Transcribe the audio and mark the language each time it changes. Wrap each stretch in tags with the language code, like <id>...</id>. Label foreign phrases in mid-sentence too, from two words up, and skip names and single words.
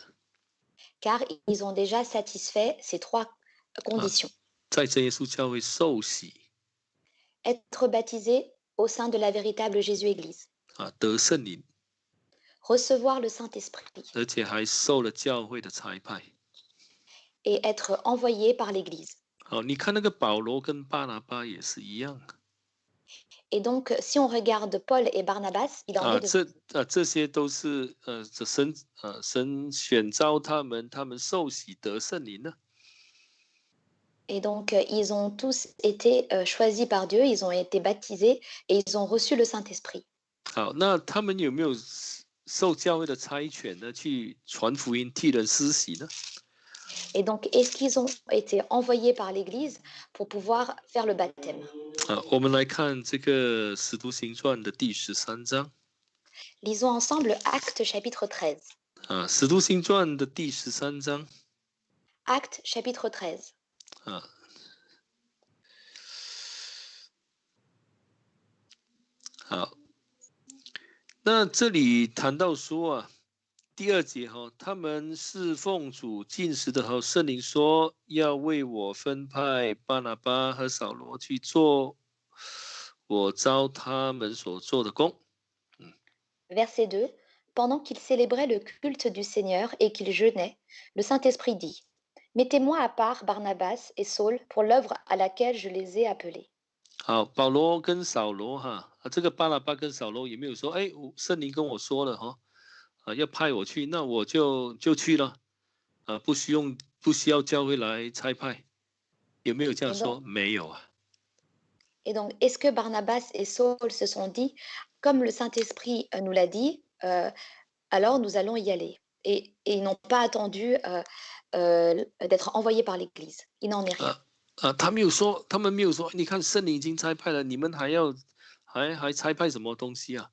<fr>car ils ont déjà satisfait ces 3 conditions.</fr> <zh>在真耶稣教会受洗</zh> <fr>Être baptisé au sein de la véritable Jésus-Église,</fr> <zh>啊，得圣灵，</zh> <fr>recevoir le Saint-Esprit</fr> <zh>而且还受了教会的差派。</zh> <fr>et être envoyé par l'Église.</fr> <zh>好，你看那个保罗跟巴拿巴也是一样</zh> <fr>Et donc, si on regarde Paul et Barnabas, il en 啊， est de même.</fr> <zh>这些都是神选召他们，他们受洗得圣灵呢。</zh> <fr>Et donc, ils ont tous été choisis par Dieu, ils ont été baptisés et ils ont reçu le Saint-Esprit.</fr> <zh>好，那他们有没有受教会的差遣呢？去传福音、替人施洗呢？</zh> <fr>Et donc, est-ce qu'ils ont été envoyés par l'Église pour pouvoir faire le baptême?</fr> <zh>啊，我们来看这个《使徒行传》的第13章。</zh> <fr>Lisons ensemble Actes chapitre 13.</fr> <zh>啊，《使徒行传》的第13章。</zh> <fr>Actes chapitre 13.</fr> <zh>啊，好，那这里谈到说啊，第2节哈，他们侍奉主进食的时候，圣灵说要为我分派巴拿巴和扫罗去做我召他们所做的工。</zh> <fr>Verset 2. Pendant qu'ils célébraient le culte du Seigneur et qu'ils jeûnaient, le Saint-Esprit dit, Mettez-moi à part Barnabas et Saul pour l'œuvre à laquelle je les ai appelés.</fr> <zh>好，保罗跟扫罗哈，这个巴拿巴跟扫罗有没有说，哎，圣灵跟我说了哈，要派我去，那我就去了，不需要教会来差派，有没有这样说？没有啊。</zh> <fr>Et donc, est-ce que Barnabas et Saul se sont dit, comme le Saint-Esprit nous l'a dit, alors nous allons y aller. Et ils n'ont pas attendu d'être envoyés par l'Église. Il n'en est rien.</fr> <zh>他们没有说，你看圣灵已经差派了，你们还差派什么东西啊？</zh>